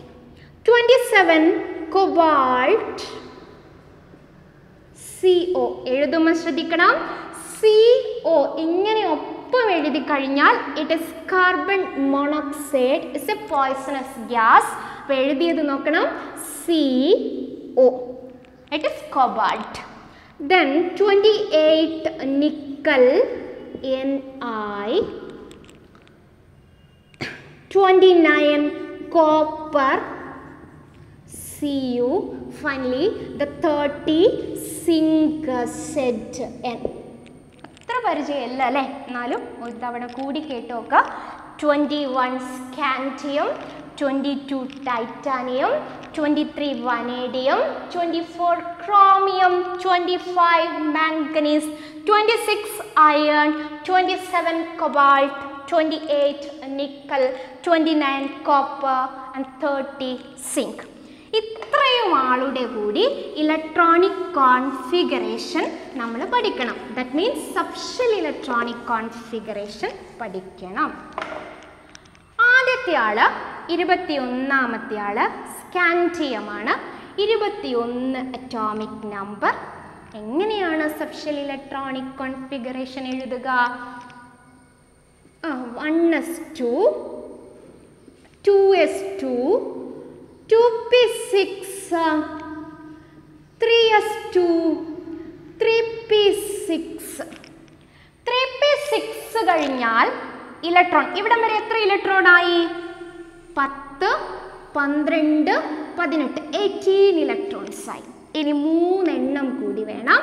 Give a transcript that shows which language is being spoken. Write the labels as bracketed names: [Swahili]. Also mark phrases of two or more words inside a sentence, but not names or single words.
[Malayalam] 27 കൊബാൾട്ട്, CO. എഴുതുമ്പോൾ ശ്രദ്ധിക്കണം, CO ഇങ്ങനെ ഒപ്പം എഴുതി കഴിഞ്ഞാൽ [English] it is carbon monoxide, it's a poisonous gas. [Malayalam] അപ്പോൾ എഴുതിയത് നോക്കണം, CO. [English] it is cobalt. Then 28 nickel, Ni. 29 copper, Cu. Finally the 30 zinc, Zn. [Malayalam] അത്ര പരിചയമില്ല അല്ലേ, എന്നാലും ഒരു തവണ കൂടി കേട്ട് നോക്കുക. [English] 21 scandium, 22 titanium, 23 vanadium, 24 chromium, 25 manganese, 26 iron, 27 cobalt, 28 nickel, 29 copper and 30 zinc. [Malayalam] ഇത്രയും ആളുടെ കൂടി [English] electronic configuration [Malayalam] നമ്മൾ പഠിക്കണം. [English] that means subshell electronic configuration [Malayalam] പഠിക്കണം. ആദ്യത്തെ ആള് 21ാമത്തെ ആള് സ്കാൻഡിയമാണ്. 21 [English] atomic number. [Malayalam] എങ്ങനെയാണ് [English] subshell electronic configuration [Malayalam] എഴുതുക? 1s2, 2s2, 2p6, 3s2, 3p6. 3p6 കഴിഞ്ഞാൽ ഇലക്ട്രോൺ ഇവിടം വരെ എത്ര ഇലക്ട്രോൺ ആയി? 10, 12, 18, 18 ഇലക്ട്രോൺസ് ആയി. ഇനി 3 എണ്ണം കൂടി വേണം.